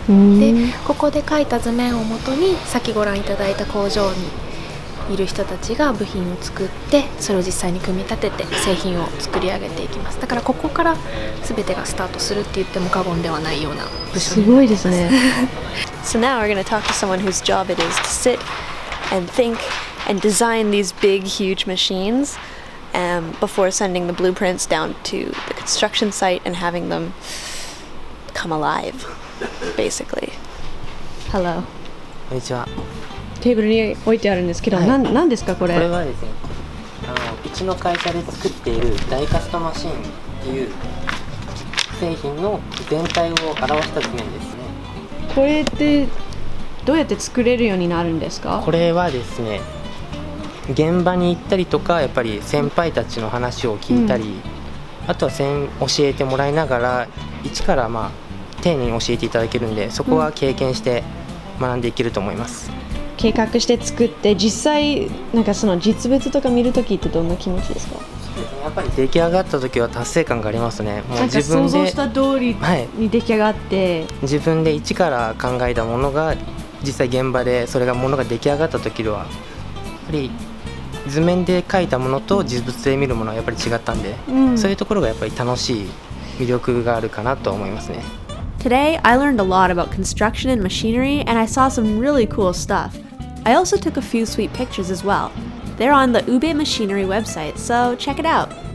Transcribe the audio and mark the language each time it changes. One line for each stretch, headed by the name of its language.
Japanese: で、ここで描いた図面をもとに先ご覧いただいた工場にいる人たちが部品を作って、それを実際に組み立てて製品を作り上げていきます。だからここから全てがスタートするって言っても過言ではないような部署になります。すごいですね。
English: So now we're going to talk to someone whose job it is to sit and think and design these big, huge machines before sending the blueprints down to the construction site and having them come alive, basically. Hello.
Japanese: こんにちは。テーブルに置いてあるんですけど、何ですかこれ？これはですね、うちの会社で作っているダイカストマシンっていう製品の全体を表した図面ですね。これってどうやって作れるようになるんですか？これはですね、現場に行ったりとか、やっぱり先輩たちの話を聞いたり、あとは教えてもらいながら一から丁寧に教えていただけるんで、そこは経験して学んでいけると思います。計画して作って実際その実物とか見るときってどんな気持ちですか？やっぱり出来上がった時は達成感がありますね。もう自分で想像した通りに出来上がって、自分で一から考えたものが実際現場でそれがものが出来上がった時ではやっぱり図面で描いたものと実物で見るものはやっぱり違ったんで、そういうところがやっぱり楽しい魅力があるかなと思いますね。
English: Today, I learned a lot about construction and machinery, and I saw some really cool stuff. I also took a few sweet pictures as well. They're on the Ube Machinery website, so check it out.